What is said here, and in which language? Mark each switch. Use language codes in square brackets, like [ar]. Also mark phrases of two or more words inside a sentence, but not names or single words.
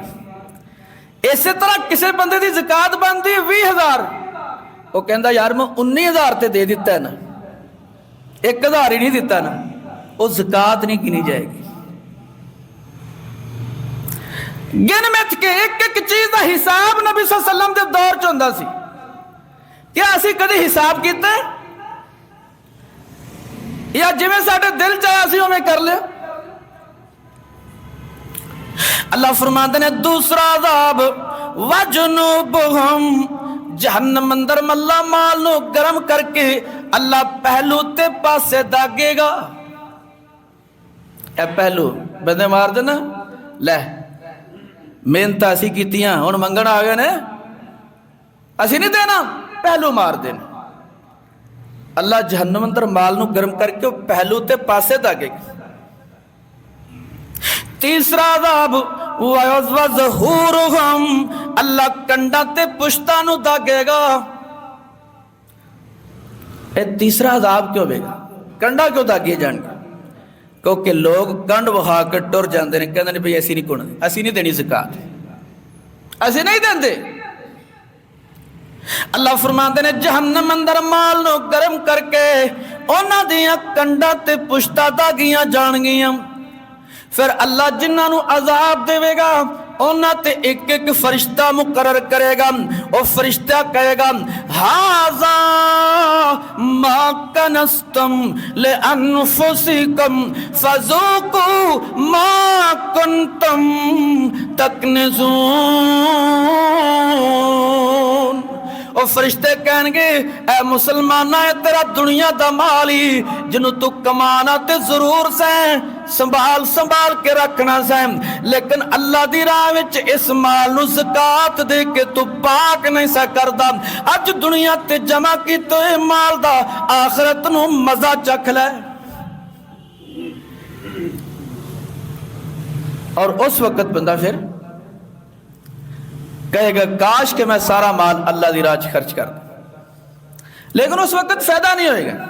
[pa] اسی طرح کسی بندے دی زکات بنتی 20,000, وہ کہندا یار میں 19,000 تے دے دیتا ہے نا, 1,000 ہی نہیں دیتا نا, وہ زکات نہیں گنی جائے گی. گن مت کے ایک ایک چیز دا حساب نبی [ar] صلی اللہ علیہ وسلم [pa] دے دور چ ہوندا سی. کیا اسی کدی حساب کیتا ہے یا جویں ساڈے دل چاہیا اسی اوویں کر لیا؟ اللہ فرماتے ہیں دوسرا عذاب وجنوبہم, جہنم اندر ملا مال نو گرم کر کے اللہ پہلو تے پاسے داگے گا. اے پہلو بندے مار دینا, لے محنت اسی کیتیاں ہن منگن آ گئے نے, اسی نہیں دینا, پہلو مار دینا. اللہ جہنم اندر مال نو گرم کر کے پہلو تے پاسے داگے گا. تیسرا عذاب وَظُهُورُهُمْ, اللہ کنڈا تے پشتاں نو داگے گا. اے تیسرا عذاب کیوں ہوئے گا؟ کنڈا کیوں داگے جان گے؟ کیونکہ لوگ کنڈ وہا کے ٹر جاندے نے, کہندے نے بھئی ایسی نہیں کون, ایسی نہیں دینی زکات, ایسی نہیں دیندے. اللہ فرماتے ہیں جہنم اندر مال نو گرم کر کے انہاں دیاں کنڈا تے پشتاں داگیاں جان گیاں. پھر اللہ جنہاں نو عذاب دے گا انہاں تے ایک ایک فرشتہ مقرر کرے گا. [ur] وہ فرشتہ کہے گا [ar] ھذا ما کنستم لانفسکم فذوقوا ما کنتم تکنزون. [pa] وہ فرشتے کہیں گے اے مسلمانہ, اے تیرا دنیا دا مالی جنہوں تو کمانا تے ضرور سیں, سنبھال کے رکھنا سیں, لیکن اللہ دی راہ وچ اس مال نو زکات دے کے تو پاک نہیں سا کردا. اج دنیا تے جمع کی تو اے مال دا آخرت نو مزہ چکھ لے. [ur] اور اس وقت بندہ پھر کہے گا کاش کہ میں سارا مال اللہ دی راہ خرچ کر دوں, لیکن اس وقت فائدہ نہیں ہوئے گا.